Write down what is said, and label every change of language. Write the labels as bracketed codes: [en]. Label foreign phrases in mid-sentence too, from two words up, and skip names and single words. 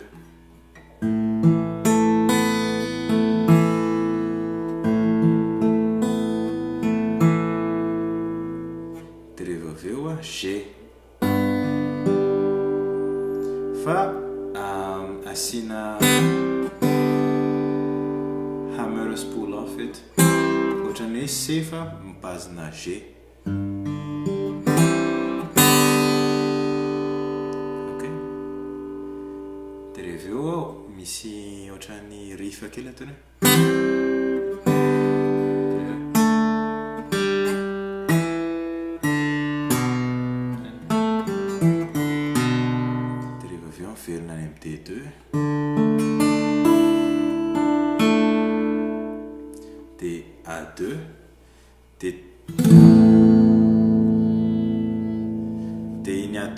[mg] G. Fa asina [en] hammer spool off [mg] eto ohatrany hoe C fa mibazina G. Ok. Dia rehefa eo misy ohatrany riff kely ataony. Verina any amin'ny D2 dia A2 dia iny A2